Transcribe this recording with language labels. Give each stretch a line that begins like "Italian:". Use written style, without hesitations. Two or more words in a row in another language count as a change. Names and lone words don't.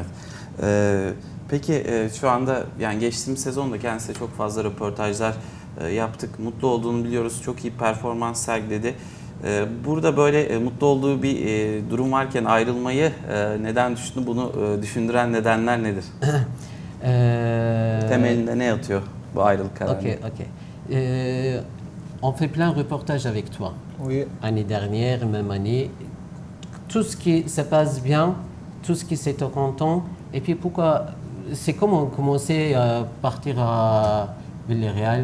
Turkish: Peki şu anda yani geçtiğimiz sezonda kendisiyle çok fazla röportajlar yaptık. Mutlu olduğunu biliyoruz. Çok iyi performans sergiledi. Burada böyle mutlu olduğu bir durum varken ayrılmayı neden düşündü? Bunu düşündüren nedenler nedir? Temelinde ne yatıyor bu ayrılık kararı?
French: Ok. On fait plein de reportages avec toi. Oui. Année dernière, même année. Tout ce qui se passe bien, tout ce qui s'est content. Et puis pourquoi, c'est comment commencer à partir à Villarreal?